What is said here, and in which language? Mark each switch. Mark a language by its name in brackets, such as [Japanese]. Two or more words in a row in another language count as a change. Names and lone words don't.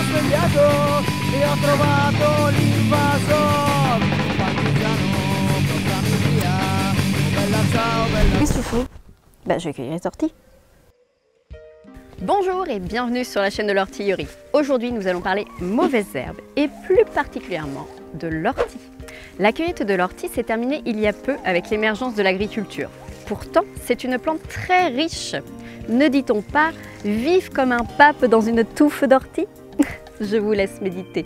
[Italian] sbagliato e ho trovato l'invaso. Partigiano, portami via. Bella ciao, bella. [French] Qu'est-ce que tu fais? Bah, je vais cueillir les orties. Bonjour et bienvenue sur la chaîne de l'ortillerie. Aujourd'hui, nous allons parler mauvaises herbes et plus particulièrement de l'ortie. La cueillette de l'ortie s'est terminée il y a peu avec l'émergence de l'agriculture. Pourtant, c'est une plante très riche. Ne dit-on pas « vive comme un pape dans une touffe d'ortie » Je vous laisse méditer.